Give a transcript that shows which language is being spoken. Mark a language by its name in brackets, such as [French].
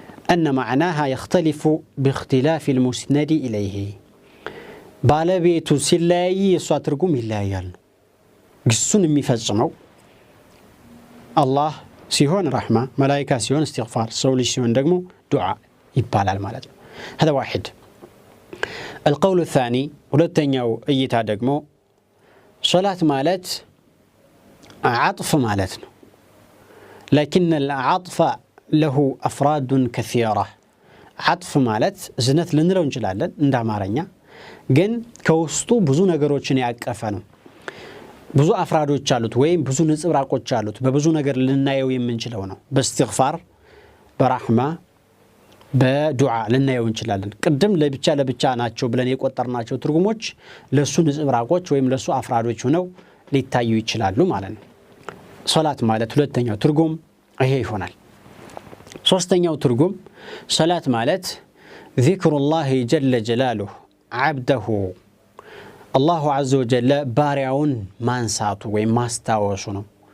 [Arabic] أن معناها يختلف باختلاف المسند إليه [Amharic] ባለቤቱ ሲለያይ የሷ ትርጉም ይለያያል። ግሱን የሚፈጽመው አላህ ሲሆን ረሕማ፣ መላኢካ ሲሆን استغفار፣ ሰው ልጅ ሲሆን ደግሞ ዱዓ ይባላል ማለት ነው። [Arabic] هذا واحد. القول الثاني [Amharic] ሁለተኛው እይታ ደግሞ ሶላት ማለት [Arabic] عطف [Amharic] ማለት ነው። [Arabic] لكن العطف له أفراد كثيرة. [Amharic] عطف ማለት እዝነት ልንለው እንችላለን እንደ አማርኛ፣ ግን ከውስጡ ብዙ ነገሮችን ያቀፈ ነው። ብዙ አፍራዶች አሉት ወይም ብዙ ንጽብራቆች አሉት። በብዙ ነገር ልናየው የምንችለው ነው። በእስትግፋር፣ በረሕማ፣ በዱዓ ልናየው እንችላለን። ቅድም ለብቻ ናቸው ብለን የቆጠርናቸው ትርጉሞች ለሱ ንጽብራቆች ወይም ለሱ አፍራዶች ሆነው ሊታዩ ይችላሉ ማለት ነው። ሶላት ማለት ሁለተኛው ትርጉም ይሄ ይሆናል። ሶስተኛው ትርጉም ሶላት ማለት ዚክሩላህ ጀለ ጀላሉሁ ዓብደሁ አላሁ ዐዘ ወጀለ ባሪያውን ማንሳቱ ወይም ማስታወሱ ነው።